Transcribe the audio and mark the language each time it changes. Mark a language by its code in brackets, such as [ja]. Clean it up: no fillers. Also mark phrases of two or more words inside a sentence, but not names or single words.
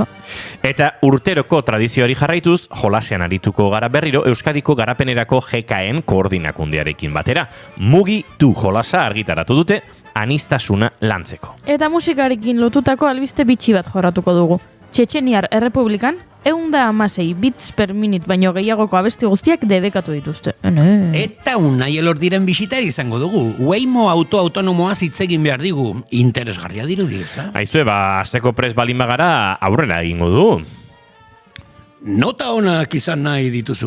[eu] Eta urteroko tradizioari jarraituz, jolasean arituko gara berriro Euskadiko garapenerako GKN koordinakundearekin batera. Mugi du jolasa argitaratu dute, anistasuna lantzeko. Eta musikarekin lotutako albiste bitxi bat jorratuko dugu. Txetxeniar Errepublikan, 116 [en] bits per minute [eu] baino gehiagoko abesti guztiak debekatu dituzte. Eta Unai Elordiren bisitari izango dugu. Waymo autonomoa hitz egin behar digu. Interesgarria dirudi, ez da? Aizue, azteko pres balin bagara aurrera egingo du. Nota honak izan nahi dituzu,